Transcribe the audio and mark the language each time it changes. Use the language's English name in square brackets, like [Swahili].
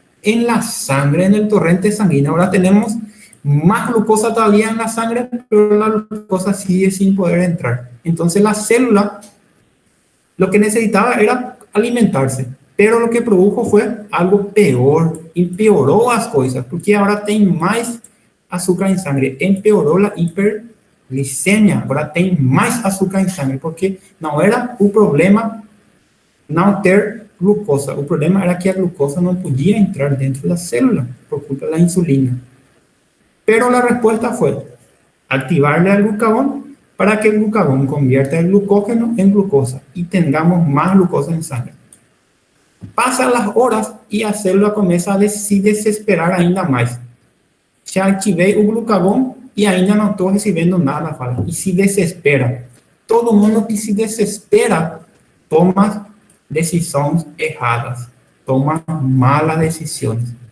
[Spanish] En la sangre, en el torrente sanguíneo. Ahora tenemos más glucosa todavía en la sangre, pero la glucosa sigue sin poder entrar. Entonces la célula lo que necesitaba era alimentarse, pero lo que produjo fue algo peor, empeoró las cosas, porque ahora tiene más azúcar en sangre, empeoró la [Portuguese] glicemia, agora tem mais açúcar em sangue, porque não era o problema não ter glucosa, o problema era que a glucosa não podia entrar dentro da célula por culpa da insulina. [Spanish] Pero la respuesta fue activarle al glucagón para que el glucagón convierta el glucógeno en glucosa y tengamos más glucosa en sangre. Pasan las horas y [Portuguese] a célula começa a se desesperar ainda mais. Já ativei o glucagón e ainda não estou recebendo nada, fala, e se desespera. Todo mundo que se desespera toma decisões erradas, toma malas decisões.